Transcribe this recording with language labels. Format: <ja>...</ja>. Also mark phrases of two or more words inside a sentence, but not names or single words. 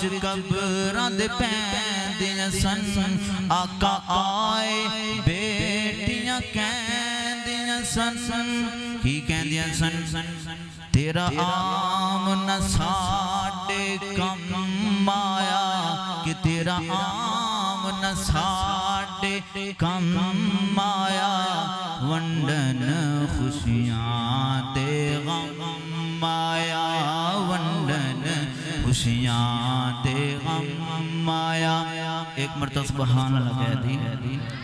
<pa>قبراں دے پیندیاں سن، آقا آئے بیٹیاں کہندیاں سن، کی کہندیاں سن، تیرا آمنا ساڈے کم آیا، کہ تیرا آمنا ساڈے کم آیا ونڈن خوشیاں تے غم آیا ونڈن خوشیاں تے غم آیا اک مرتبہ سبحان اللہ کہہ دی</pa>